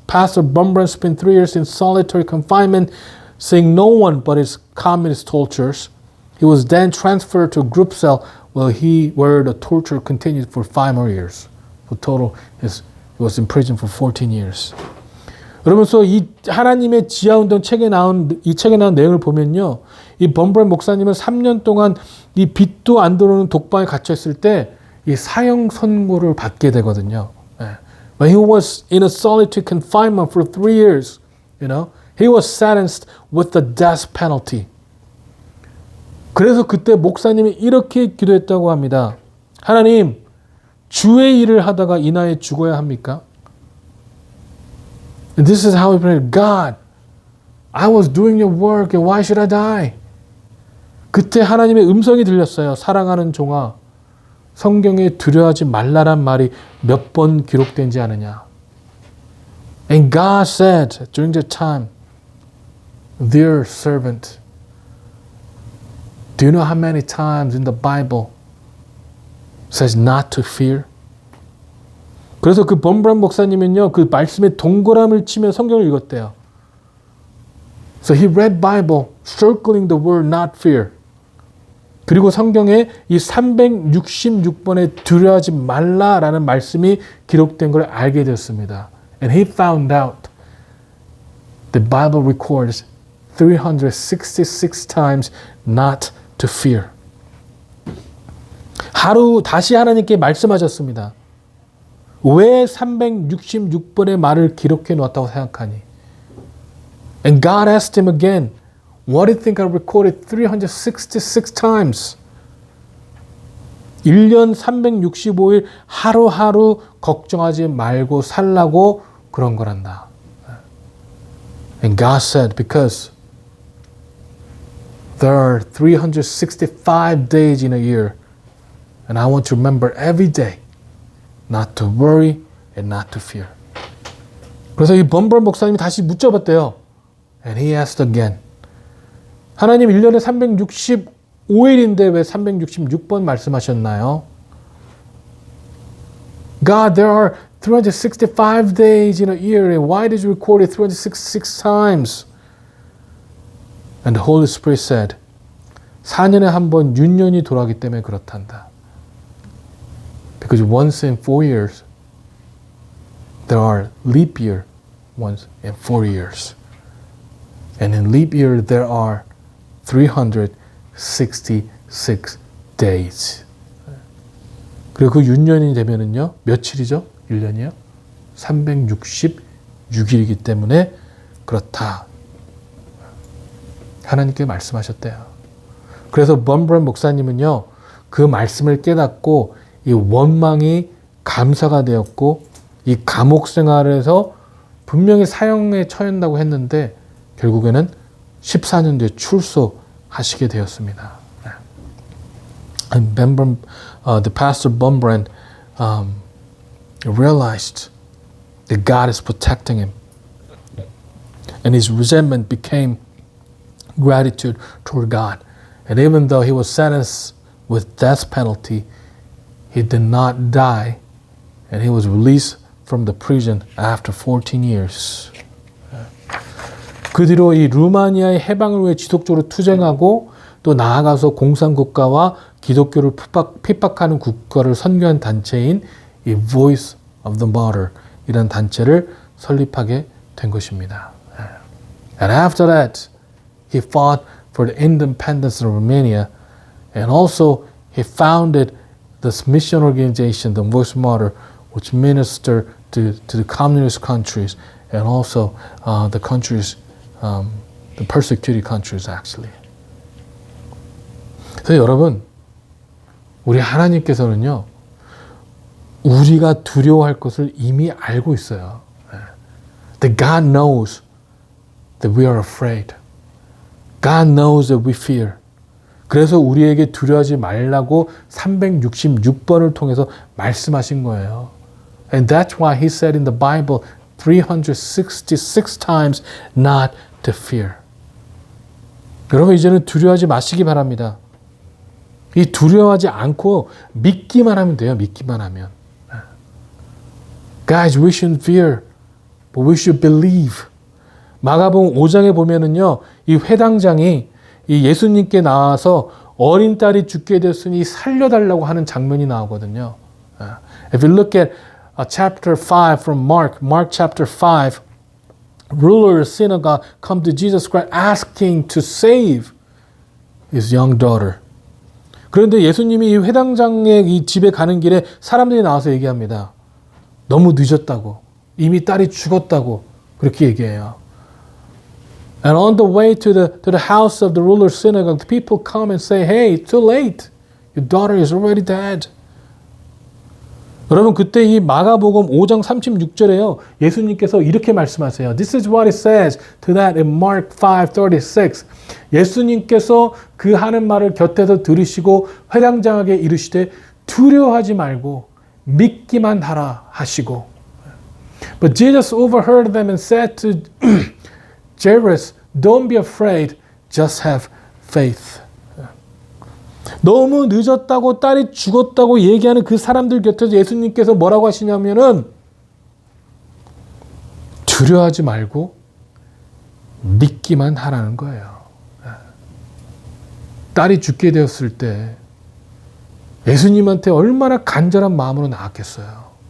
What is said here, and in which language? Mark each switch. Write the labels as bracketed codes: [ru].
[en] Pastor Bumbrand spent 3 years in solitary confinement, seeing no one but his communist torturers. He was then transferred to a group cell where the torture continued for 5 more years. For total, he was imprisoned for 14 years. [ko] 그러면서 이 하나님의 지하운동 책에 나온 내용을 보면요. 이 범브랜 목사님은 3년 동안 이 빛도 안 들어오는 독방에 갇혀 있을 때 이 사형 선고를 받게 되거든요. [en] When he was in a solitary confinement for 3 years, he was sentenced with the death penalty. [ko] 그래서 그때 목사님이 이렇게 기도했다고 합니다. 하나님, 주의 일을 하다가 이 나이에 죽어야 합니까? [en] And this is how he prayed. God, I was doing your work and why should I die? [ko] 그때 하나님의 음성이 들렸어요. 사랑하는 종아, 성경에 두려워하지 말라란 말이 몇 번 기록되지 않으냐. [en] And God said during that time, dear servant, do you know how many times in the Bible says not to fear? [ko] 그래서 그 범브란 목사님은요, 그 말씀에 동그라미를 치며 성경을 읽었대요. [en] So he read Bible, circling the word not fear. [ko] 그리고 성경에 이 366번에 두려워하지 말라라는 말씀이 기록된 걸 알게 되었습니다. [en] And he found out the Bible records 366 times not to fear. [ko] 하루 다시 하나님께 말씀하셨습니다. 왜 366번의 말을 기록해 놓았다고 생각하니? [en] And God asked him again, what do you think I recorded 366 times? [ko] 1년 365일 하루하루 걱정하지 말고 살라고 그런 거란다. [en] And God said, because there are 365 days in a year, and I want to remember every day not to worry and not to fear. [ko] 그래서 이 범브란 목사님이 다시 묻져봤대요. [en] And he asked again. [ko] 하나님 1년에 365일인데 왜 366번 말씀하셨나요? [en] God, there are 365 days in a year, and why did you record it 366 times? And the Holy Spirit said, [ko] 4년에 한 번 윤년이 돌아가기 때문에 그렇단다. [en] Because once in 4 years, there are leap year once in 4 years. And in leap year, there are 366 days. [ko] 그리고 그 윤년이 되면은요, 며칠이죠? 1년이요? 366일이기 때문에 그렇다. 하나님께 말씀하셨대요. 그래서 범브랜 목사님은요, 그 말씀을 깨닫고 이 원망이 감사가 되었고 이 감옥 생활에서 분명히 사형에 처한다고 했는데 결국에는 14년 뒤에 출소하시게 되었습니다. [en] And the pastor Bumbrand realized that God is protecting him, and his resentment became gratitude toward God. And even though he was sentenced with death penalty, he did not die, and he was released from the prison after 14 years. [ko] 그 뒤로 이 루마니아의 해방을 위해 지속적으로 투쟁하고 또 나아가서 공산국가와 기독교를 핍박하는 국가를 선교한 단체인 이 Voice of the Martyr 이라는 단체를 설립하게 된 것입니다. [en] And after that, he fought for the independence of Romania, and also he founded this mission organization, the Voice Mater, which ministered to the communist countries and also the countries, the persecuted countries actually. [ko] 그래서 여러분, 우리 하나님께서는요, 우리가 두려워할 것을 이미 알고 있어요. [en] That God knows that we are afraid. God knows that we fear. [ko] 그래서 우리에게 두려워하지 말라고 366번을 통해서 말씀하신 거예요. [en] And that's why he said in the Bible 366 times not to fear. [ko] 여러분 이제는 두려워하지 마시기 바랍니다. 이 두려워하지 않고 믿기만 하면 돼요. 믿기만 하면. [en] Guys, we shouldn't fear, but we should believe. [ko] 마가복음 5장에 보면은요, 이 회당장이 이 예수님께 나와서 어린 딸이 죽게 됐으니 살려달라고 하는 장면이 나오거든요. [en] If you look at chapter 5 from Mark chapter 5, ruler of synagogue come to Jesus Christ asking to save his young daughter. [ko] 그런데 예수님이 이 회당장의 이 집에 가는 길에 사람들이 나와서 얘기합니다. 너무 늦었다고. 이미 딸이 죽었다고. 그렇게 얘기해요. [en] And on the way to the house of the ruler's synagogue, the people come and say, hey, it's too late. Your daughter is already dead. [ko] 여러분 그때 이 마가복음 5장 36절에요. 예수님께서 이렇게 말씀하세요. [en] This is what it says to that in Mark 5:36. [ko] 예수님께서 그 하는 말을 곁에서 들으시고 회당장에게 이르시되 두려워하지 말고 믿기만 하라 하시고. [en] But Jesus overheard them and said to Jairus, don't be afraid, just have faith. [ko] 너무 늦었다고 딸이 죽었다고 얘기하는 그 사람들 곁에서 예수님께서 뭐라고 하시냐면은 두려워하지 말고 믿기만 하라는 거예요. 딸이 죽게 되었을 때 예수님한테 얼마나 간절한 마음으로 나왔겠어요.